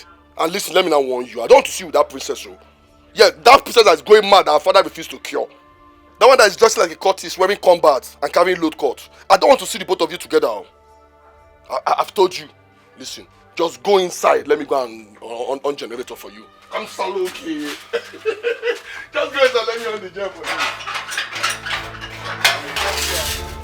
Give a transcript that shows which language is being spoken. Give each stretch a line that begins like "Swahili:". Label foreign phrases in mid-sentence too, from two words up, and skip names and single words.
English: And listen, let me now warn you. I don't want to see you with that princess. Oh. Yeah, that princess that is going mad that our father refused to cure. That one that is dressed like a cultist, wearing combat and carrying load cut. I don't want to see the both of you together. I've told you. Listen, just go inside. Let me go and on generator for you. I'm Saloki. Just go inside. Let me on the gen for you.